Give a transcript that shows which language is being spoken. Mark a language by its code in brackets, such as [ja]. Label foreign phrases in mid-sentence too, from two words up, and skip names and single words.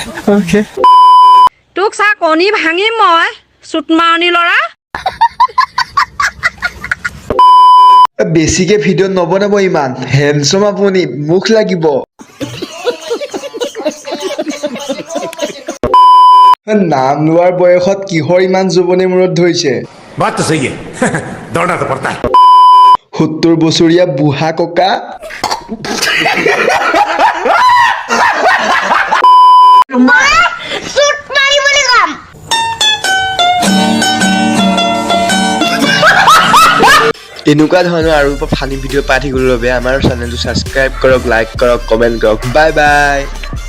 [as] তোক চা কণী ভাঙিম মই চুটমাৰণি ল'ৰা বেছিকে ভিডিঅ' নবনাব ইমান হেণ্ডছম আপুনি মুখ লাগিব নাম লোৱাৰ বয়সত কিহৰ ইমান যুৱনে মূৰত ধৰিছে [hi] बात तो सही है दौड़ना तो पड़ता है [as] 70 বছৰীয়া বুঢ়া ককা এনেকুৱা ধৰণৰ আৰু [en] funny video' [as] পাই থাকিবলৈ বাবে আমাৰ চেনেলটো ছাবস্ক্ৰাইব কৰক লাইক কৰক কমেণ্ট কৰক [en] bye bye